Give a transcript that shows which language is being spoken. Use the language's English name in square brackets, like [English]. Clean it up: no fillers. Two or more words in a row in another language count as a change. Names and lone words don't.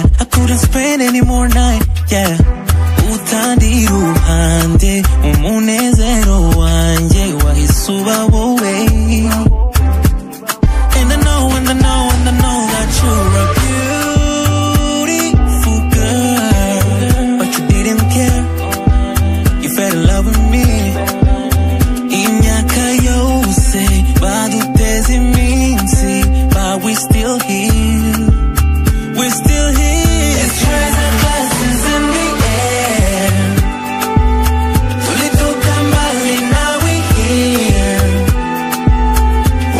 [English] I couldn't spend any more night, yeah. [Rundi] Utandi ruhande umunezero wanje wahisuba wowe. [English] And I know that you're a beautiful girl, but you didn't care. You fell in love with me. [Rundi] Imyaka yose baduteze iminsi, [English] but we still here. We're still here. Let's raise our glasses in the air. [Swahili] Tulitoka mbali, [English] now we're here.